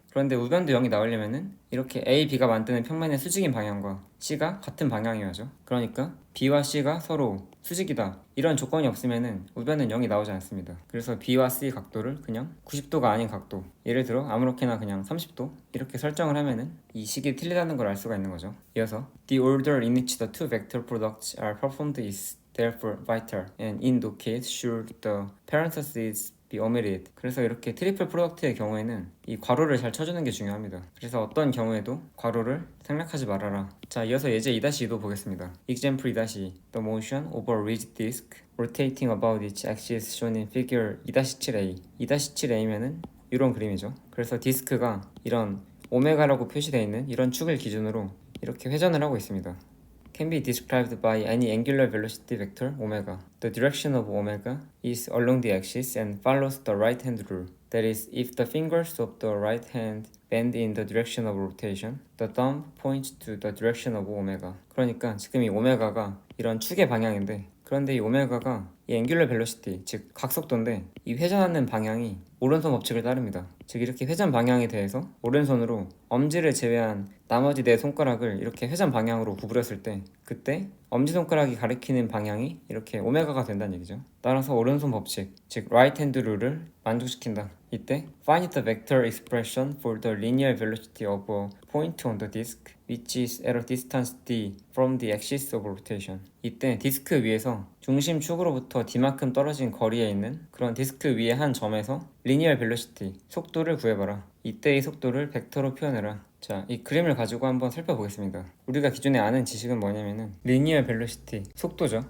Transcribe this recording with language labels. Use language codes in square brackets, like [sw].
[ko] 그런데 우변도 0이 나오려면은 이렇게 A, B가 만드는 평면의 수직인 방향과 C가 같은 방향이어야죠. 그러니까 B와 C가 서로 수직이다, 이런 조건이 없으면은 우변은 0이 나오지 않습니다. 그래서 B와 C 각도를 그냥 90도가 아닌 각도, 예를 들어 아무렇게나 그냥 30도 이렇게 설정을 하면은 이 식이 틀리다는 걸 알 수가 있는 거죠. 이어서 [en] The order in which the two vector products are performed is therefore vital, and in no case should the parentheses be omitted. [ko] 그래서 이렇게 트리플 프로덕트의 경우에는 이 괄호를 잘 쳐주는 게 중요합니다. 그래서 어떤 경우에도 괄호를 생략하지 말아라. 자, 이어서 예제 2-2도 보겠습니다. [en] Example 2-2 The motion over a rigid disk rotating about its axis shown in figure 2-7a. [ko] 2-7a면은 이런 그림이죠. 그래서 디스크가 이런 오메가라고 표시되어 있는 이런 축을 기준으로 이렇게 회전을 하고 있습니다. [en] Can be described by any angular velocity vector omega. The direction of omega is along the axis and follows the right-hand rule. That is, if the fingers of the right hand bend in the direction of rotation, the thumb points to the direction of omega. [ko] 그러니까 지금 이 오메가가 이런 축의 방향인데, 그런데 이 오메가가 이 앵귤러 벨로시티, 즉 각속도인데, 이 회전하는 방향이 오른손 법칙을 따릅니다. 즉 이렇게 회전 방향에 대해서 오른손으로 엄지를 제외한 나머지 네 손가락을 이렇게 회전 방향으로 구부렸을 때, 그때 엄지손가락이 가리키는 방향이 이렇게 오메가가 된다는 얘기죠. 따라서 오른손 법칙, 즉 right hand rule을 만족시킨다. 이때 [en] find the vector expression for the linear velocity of a point on the disk which is at a distance d from the axis of rotation. [ko] 이때 디스크 위에서 중심축으로부터 d만큼 떨어진 거리에 있는 그런 디스크 위의 한 점에서 linear velocity, 속도를 구해봐라. 이때의 속도를 벡터로 표현해라. 자, 이 그림을 가지고 한번 살펴보겠습니다. 우리가 기존에 아는 지식은 뭐냐면은 linear velocity, 속도죠.